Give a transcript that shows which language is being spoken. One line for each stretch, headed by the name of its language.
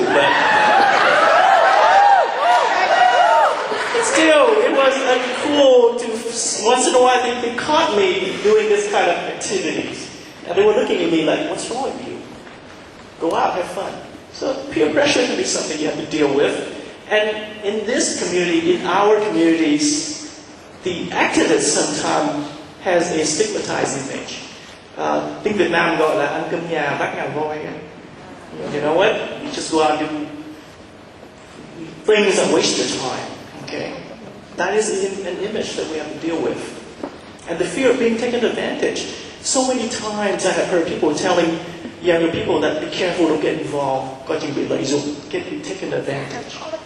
English: But still, it was uncool to, once in a while, they caught me doing this kind of activities. And they were looking at me like, what's wrong with you? Go out, have fun. So peer pressure can be something you have to deal with. And in this community, in our communities, the activist sometimes has a stigmatized image.
Vietnamese: Tiếng Việt Nam gọi là ăn cơm nhà bác ngà voi.
English: You know what? You just go out and do things that waste your time. Okay? That is an image that we have to deal with. And the fear of being taken advantage. So many times I have heard people telling younger people that be careful, don't get involved, got you be lazy, get you taken advantage.